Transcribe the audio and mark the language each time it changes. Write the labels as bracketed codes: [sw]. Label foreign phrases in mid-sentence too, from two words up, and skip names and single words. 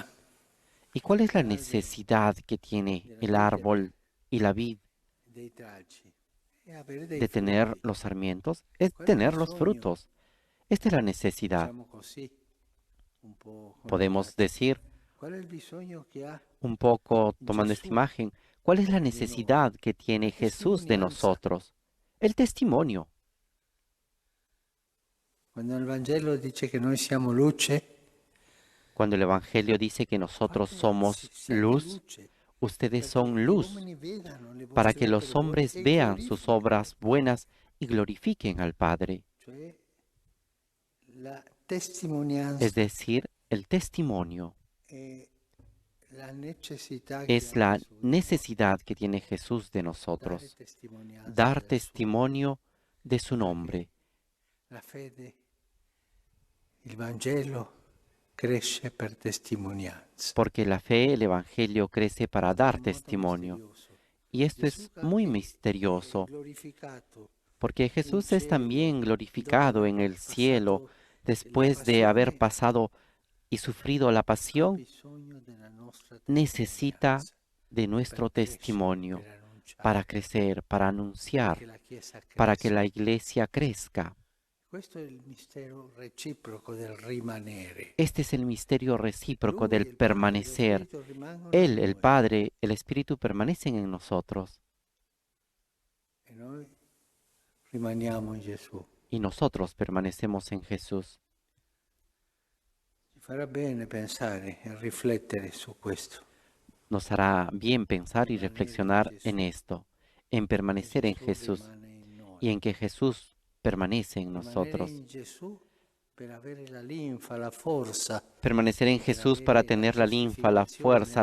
[es] ¿Y cuál es la [it] l'albero [es] necesidad que tiene [it] della [es] el [it] vite [es] árbol y la vid [it] dei tralci e avere dei [es] de tener [it] frutti. [es] los sarmientos? Es [it] Qual è il [es] tener los [it] bisogno? [es] frutos. Esta es la necesidad. [it] Diciamo così, un po' [es] Podemos [it] connotato. [es] decir, [it] Qual è il bisogno che ha [es] un poco tomando esta [it] Gesù [es] imagen, ¿cuál es la [it] di noi? [es] necesidad que tiene [it] La [es] Jesús de [it] testimonianza. [es] nosotros? El testimonio. [it] Quando il Vangelo dice che noi siamo luce, [es] Cuando el Evangelio dice que nosotros somos [it] siete [es] luz, [it] luce [es] ustedes [it] perché [es] son [it] gli [es] luz, [it] uomini vedano le [es] para [it] vostre [es] que los [it] opere buone [es] hombres [it] e [es] vean sus [it] glorificano, [es] obras buenas y glorifiquen al Padre. [it] cioè la [es] Es [it] testimonianza [es] decir, el testimonio [it] e la necessità che [es] es [it] ha [es] la [it] Gesù di noi. [es] necesidad que tiene Jesús de [it] Dare [es] nosotros. [it] testimonianza [es] Dar [it] del suo amore. [es] testimonio de su nombre, [it] La fede, il Vangelo cresce per testimonianza. [es] porque la fe, el Evangelio, crece para [it] Questo è [es] dar [it] molto [es] testimonio. [it] misterioso. [es] Y esto [it] Gesù [es] es muy [it] è [es] misterioso, [it] glorificato [es] porque [it] in [es] Jesús es [it] cielo [es] también [it] dopo [es] glorificado [it] aver [es] en el cielo [it] passato la [es] después de haber [it] passione, [es] pasado y sufrido la [it] ha [es] pasión. [it] bisogno della nostra [es] Necesita [it] testimonianza [es] de [it] per [es] nuestro [it] crescere, [es] testimonio [it] per [es] para [it] annunciare, [es] crecer, para [it] perché [es] anunciar, [it] la Chiesa [es] para que [it] cresca. [es] la iglesia crezca. [it] Questo è il mistero reciproco del rimanere. [es] Este es el misterio recíproco [it] Lui, [es] del [it] il Padre e lo [es] permanecer. [it] Spirito rimangono in [es] Él, el [it] noi [es] Padre, el Espíritu permanecen en nosotros [it] e noi rimaniamo in Gesù. [es] y nosotros permanecemos en Jesús. [it] Ci farà bene pensare e riflettere su questo. [es] Nos hará bien pensar y [it] Rimanere in [es] reflexionar en [it] Gesù, [es] esto, en [it] che [es] permanecer en [it] Gesù [es] Jesús [it] rimane in noi. [es] y en que Jesús permanece en [it] Rimanere [es] nosotros. [it] in Gesù per avere la linfa, la forza, [es] Permanecer en [it] per [es] Jesús para [it] avere la [es] tener la linfa, la [it] giustificazione,